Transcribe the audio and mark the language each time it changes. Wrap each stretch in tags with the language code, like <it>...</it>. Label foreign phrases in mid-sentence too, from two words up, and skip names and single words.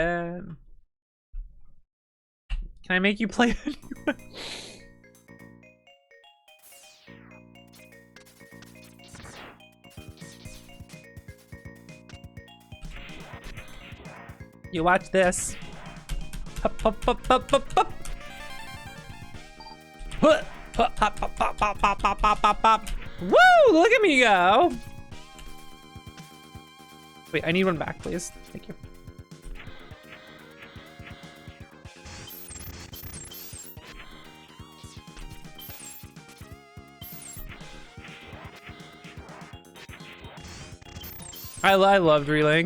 <en>Can I make you play it? You watch this. Hup, hup, hup, hup, hup, hup. Huh, hop, hop, hop, hop, hop, hop, hop, hop, hop, hop. Woo! Look at me go. Wait, I need one back, please. Thank you. I loved Relink.</en>